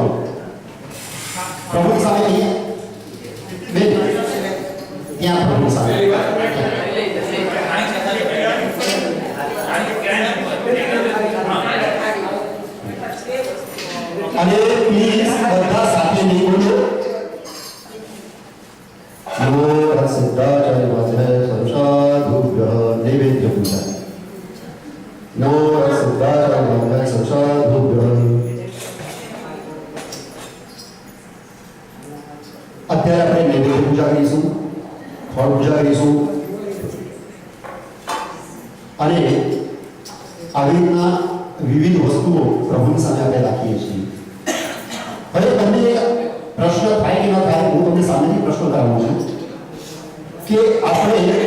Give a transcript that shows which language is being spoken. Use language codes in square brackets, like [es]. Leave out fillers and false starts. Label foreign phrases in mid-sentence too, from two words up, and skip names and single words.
[gu] પ્રભુની સામે બેન ત્યાં પ્રભુની સામે અને પ્લીઝ બધા સાથે નહીં बोलो [sa] नमो सिद्धाचार्य वाचय संसाधुभ्यः नैवेद्य पूजा नमो सिद्धाचार्य वाचय संसाधुभ्यः [gu] અત્યારે આપણે નૈવેદ્ય પૂજા કરીશું ફળ પૂજા કરીશું અને આવી રીતના વિવિધ વસ્તુઓ પ્રભુની સામે આપણે રાખીએ છીએ હવે તમને પ્રશ્ન થાય કે ન થાય હું તમને સામેથી પ્રશ્ન કરું છું કે આપણે